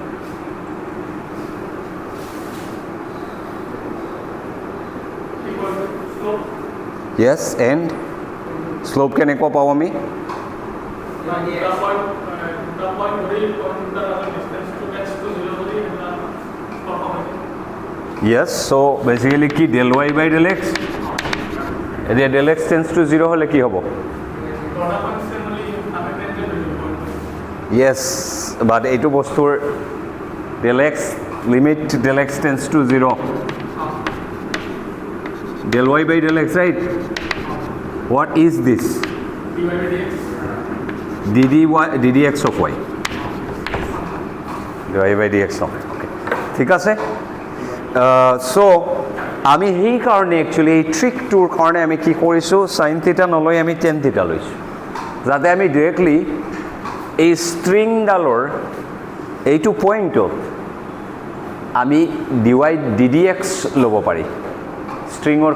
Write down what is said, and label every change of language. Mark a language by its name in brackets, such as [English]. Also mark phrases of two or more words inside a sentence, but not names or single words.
[English] yes and slope [Assamese] কেনেকুৱা পাওঁ আমি য়েছ [English] so basically [Assamese] কি [English] del y by del x [Assamese] এতিয়া [English] del x tends to zero' [Assamese] হ'লে কি হ'ব [English] yes but [Assamese] এইটো বস্তুৰ [English] del x limit del x tends to zero' del y by del x right what is this ddx of y dy by dx of okay [Assamese] ঠিক আছে সো আমি সেই কাৰণে একচুয়ালি এই ট্ৰিকটোৰ কাৰণে আমি কি কৰিছোঁ [English] sin theta [Assamese] নলৈ আমি [English] tan theta [Assamese] লৈছোঁ যাতে আমি ডাইৰেক্টলি এই ষ্ট্ৰিংডালৰ এইটো পইণ্টত আমি ddx ল'ব পাৰি ষ্ট্ৰিঙৰ